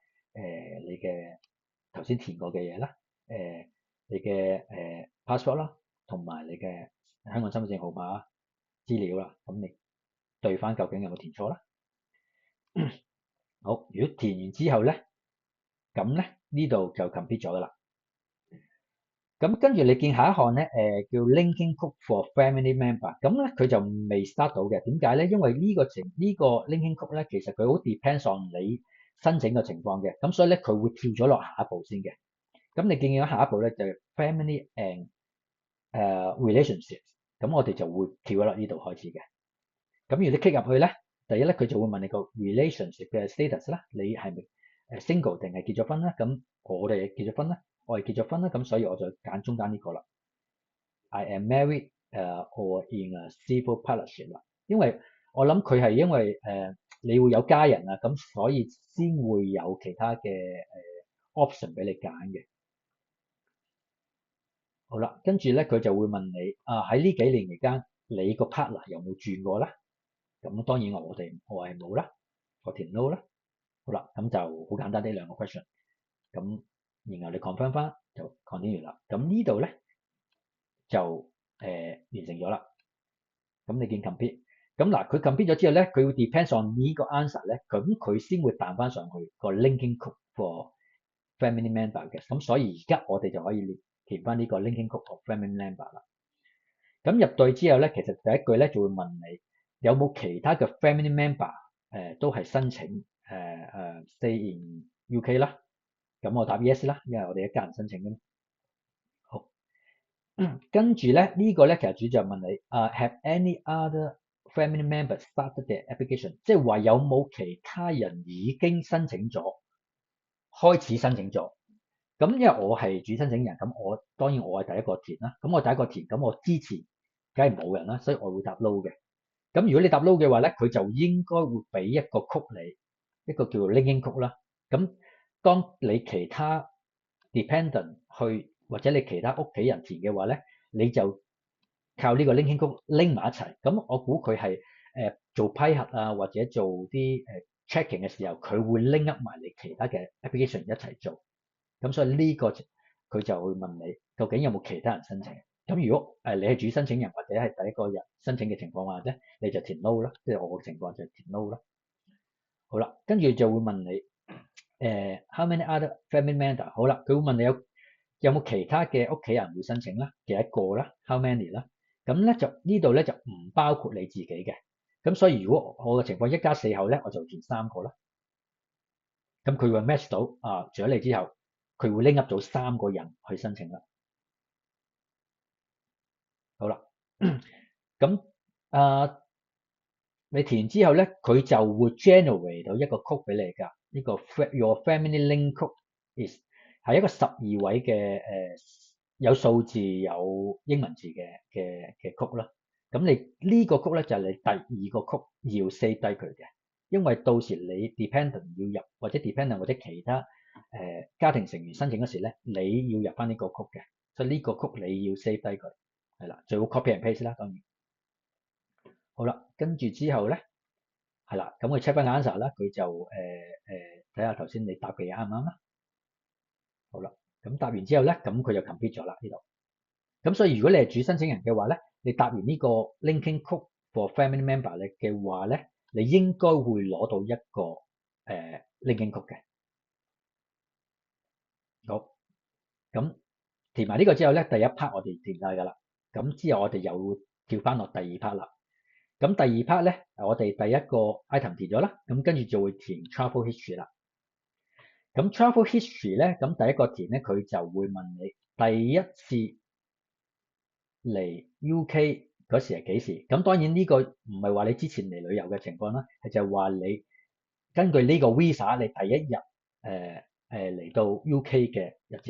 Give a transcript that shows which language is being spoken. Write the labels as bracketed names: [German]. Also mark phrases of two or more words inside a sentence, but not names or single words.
[Cantonese] 你嘅頭先填過嘅嘢啦，你嘅passport 啦，同埋你嘅香港身份證號碼資料啦，咁你對翻究竟有冇填錯啦？好，如果填完之後咧，咁咧呢度就 complete 咗噶啦。咁跟住你見下一項咧，叫 [English] linking code for family member， [Cantonese] 咁咧佢就未 start 到嘅。點解咧？因為呢個 [English] linking code [Cantonese] 咧，其實佢好 [English] depends on [Cantonese] 你申請嘅情況嘅，咁所以咧佢會跳咗落下一步先嘅。咁你見到下一步咧就係 [English] family and relationships， [Cantonese] 咁我哋就會跳咗落呢度開始嘅。咁如果你 click 入去咧，第一咧佢就會問你個 relationship 嘅 status 啦，你係咪single 定係結咗婚啦？咁我哋結咗婚啦，我係結咗婚啦，咁所以我就揀中間呢個啦。 [English] I am married or in a civil partnership [Cantonese] 啦，因為我諗佢係因為你會有家人啊，咁所以先會有其他嘅option 俾你揀嘅。好啦，跟住咧佢就會問你喺呢幾年期間，你個 partner 有冇轉過啦？咁當然我係冇啦，我填 no 啦。好啦，咁就好簡單呢兩個 question，咁然後你 confirm 翻就 continue 啦。咁呢度咧就完成咗啦。咁你見 complete，咁嗱佢 complete 咗之後咧，佢會 [English] depends on [Cantonese] 呢個 answer 咧，咁佢先會彈翻上去個 [English] linking code for family member [Cantonese] 嘅。咁所以而家我哋就可以填翻呢個 [English] linking code for family member [Cantonese] 啦。咁入隊之後咧，其實第一句咧就會問你有冇其他嘅 [English] family member [Cantonese] 都係申請 [English] stay in UK [Cantonese] 啦。咁我答 yes 啦，因為我哋一家人申請㗎嘛。好，跟住咧呢個咧其實主要就問你 [English] have any other family members started their application， [Cantonese] 即係話有冇其他人已經申請咗，開始申請咗。咁因為我係主申請人，咁當然我係第一個填啦。咁我第一個填，咁我之前梗係冇人啦，所以我會答 no 嘅。咁如果你答 no 嘅話咧，佢就應該會俾一個曲你，一個叫做 [English] linking code [Cantonese] 啦。咁當你其他 dependent 去或者你其他屋企人填嘅話咧，你就靠呢個 [English] linking code [Cantonese] link 埋一齊。咁我估佢係做批核啊，或者做啲checking 嘅時候，佢會 [English] link up [Cantonese] 埋你其他嘅 application 一齊做。咁所以呢個佢就會問你究竟有冇其他人申請。咁如果你係主申請人或者係第一個人申請嘅情況下咧，你就填 no 啦，即係我嘅情況就填 no 啦。好啦，跟住就會問你 [English] how many other family member？ [Cantonese] 好啦，佢會問你有冇其他嘅屋企人會申請啦，幾多個啦 ， [English] how many [Cantonese] 啦。咁咧就呢度咧就唔包括你自己嘅。咁所以如果我嘅情況一家四口咧，我就填3個啦。咁佢會 match 到除咗你之後，佢會拎 up 到3個人去申請啦。好啦，咁你填完之後咧，佢就會 generate 到一個 code 俾你㗎。呢個 [English] your family link code is [Cantonese] 係一個12位嘅有數字有英文字嘅 code 啦。咁你呢個 code 咧就係你第二個 code 要 save 低佢嘅，因為到時你 dependent 要入或者 dependent 或者其他家庭成員申請嗰時咧，你要入翻呢個 code 嘅，所以呢個 code 你要 save 低佢，係啦，最好 [English] copy and paste [Cantonese] 啦，當然。好啦，跟住之後咧，係啦，咁佢 check 翻 answer 啦，佢就睇下頭先你答嘅嘢啱唔啱啦。好啦，咁答完之後咧，咁佢就 complete 咗啦呢度。咁所以如果你係主申請人嘅話咧，你答完呢個 [English] linking code for family member [Cantonese] 嘅話咧，你應該會攞到一個 [English] linking code [Cantonese] 嘅。好，咁填埋呢個之後咧，第一 part 我哋填晒㗎啦。咁之後我哋又會跳翻落第二 part 啦。咁第二 part 咧，我哋第一個 item 填咗啦，咁跟住就會填 [English] travel history [Cantonese] 啦。咁 [English] travel history [Cantonese] 咧，咁第一個填咧，佢就會問你第一次嚟 UK 嗰時係幾時？咁當然呢個唔係話你之前嚟旅遊嘅情況啦，係就係話你根據呢個 visa 你第一日嚟到 UK 嘅日子。